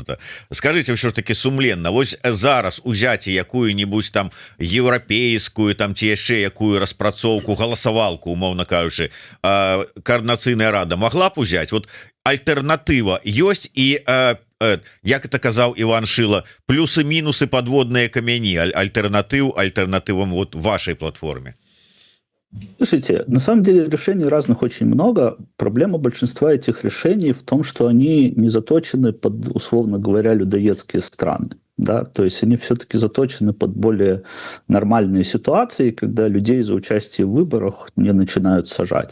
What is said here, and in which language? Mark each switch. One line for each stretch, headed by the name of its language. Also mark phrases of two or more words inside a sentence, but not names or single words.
Belarusian: Скажыце ўсё ж таки сумленна, вось зараз узяці якую-нибудь там еўрапейскую там ці яшчэ якую распрацоўку галасавалку умоўна кажучы коорднацыйная рада могла б узять вот альтэрнатыва ёсць і як это казаў Іван Шыла плюсы-мінусы подводныя камяні альтэрнатывам вот
Russian: вашей платформе. Слушайте, на самом деле решений разных очень много. Проблема большинства этих решений в том, что они не заточены под, условно говоря, людоедские страны. Да? То есть они все-таки заточены под более нормальные ситуации, когда людей за участие в выборах не начинают сажать.